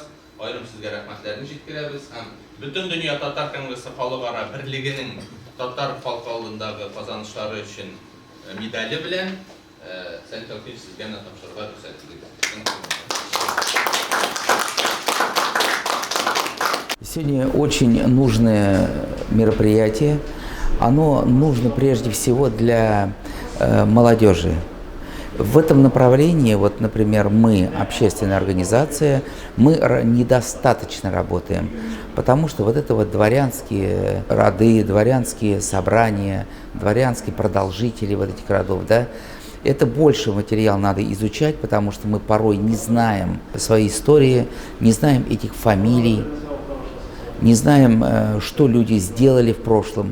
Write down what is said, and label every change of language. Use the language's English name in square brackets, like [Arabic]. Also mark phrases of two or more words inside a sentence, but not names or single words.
[Tatar] Ayrım sizge rahmetlerini jitkirəbiz. Hem bütün Dünya Tatar Kongresi Xalqara Birliğinin Tatar xalqalığındagı kazanışları için medali bilen sen sizge tapşırığa rüxsat edilir. [Russian] Сегодня очень нужное мероприятие. Оно нужно прежде всего для молодежи. В этом направлении, вот, например, мы, общественная организация, мы недостаточно работаем, потому что вот это вот дворянские роды, дворянские собрания, дворянские продолжители вот этих родов, да, это больше материал надо изучать, потому что мы порой не знаем своей истории, не знаем этих фамилий, не знаем, что люди сделали в прошлом.